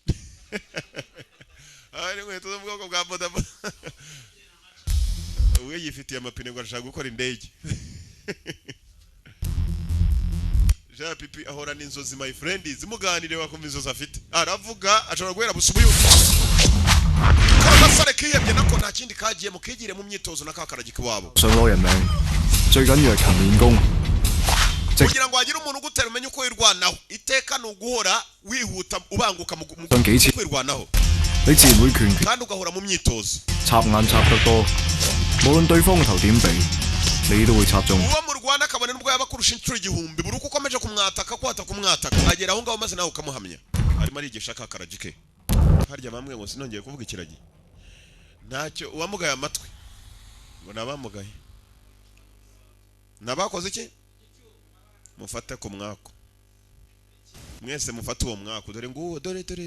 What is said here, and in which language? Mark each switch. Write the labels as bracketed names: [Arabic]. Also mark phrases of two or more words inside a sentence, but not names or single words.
[Kinyarwanda] ari inkweto zo mu bwoko bwa bodaboda we yifitiye amapine ngo arashaka gukora indege Jean Pipi ahora n'inzozi [English] my friend [Kinyarwanda] zimuganire wakumva inzozi afite aravuga ashobora guhera busubuye kasare kiyebye nako nta kindi kagiye mukigire mu myitozo nakakaragika iwabo [Cantonese] 想攞人命，最緊要係勤練功。 [Kinyarwanda] kugira ngo hagire umuntu ugutera umenye uko wirwanaho iteka ni uguhora wihuta ubanguka mu [Cantonese] 上幾次， [Kinyarwanda] kwirwanaho [Cantonese] 你自然會拳拳 [Kinyarwanda] kandi ugahora mu myitozo [Cantonese] 插眼插得多，無論對方個頭點避，你都會插中。 [Kinyarwanda] uwo murwana akabona nubwo yaba kurusha inshuro igihumbi buri uko ukomeje kumwataka agera aho ngaho maze nawe ukamuhamya arimo arigisha kakaragi ke harya bamwe ngo sinongeye kuvuga ikiragi ntacyo uwamugaye amatwi ngo nabamugaye nabakoze iki mufate ku mwako mwese mufate uwo mwako dore nguwo dore